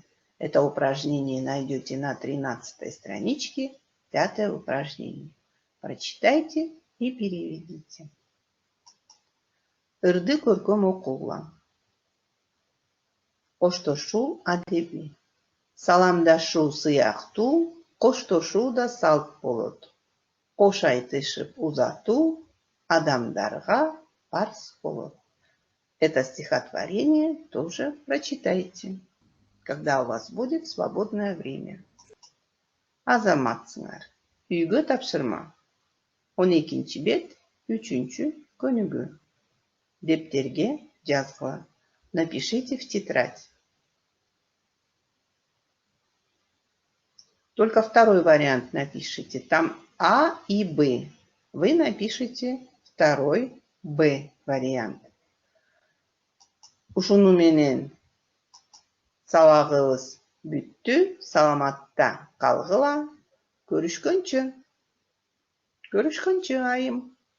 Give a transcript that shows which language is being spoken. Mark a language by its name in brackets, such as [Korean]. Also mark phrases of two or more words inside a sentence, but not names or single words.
[Russian] Это упражнение найдете на 13 страничке, 5 упражнение. Прочитайте и переведите. [Kyrgyz] Ырды көркөм окугула. Коштошуу адеби. Саламдашуу сыяктуу, коштошуу да салт болот. Кош айтышып узатуу адамдарга парз болот. [Russian] Это стихотворение тоже прочитайте, когда у вас будет свободное время. [Kyrgyz] Азаматсыңар. Үйгө тапшырма. 12 бет, 3 көнүгүү. Дептерге жазгыла. [Russian] Напишите в тетрадь. Только второй вариант напишите. Там А и Б. Вы напишите второй Б вариант. [Kyrgyz] Ушуну менен сабагыбыз бүттү. Саламатта калгыла. Көрүшкөнчө айым.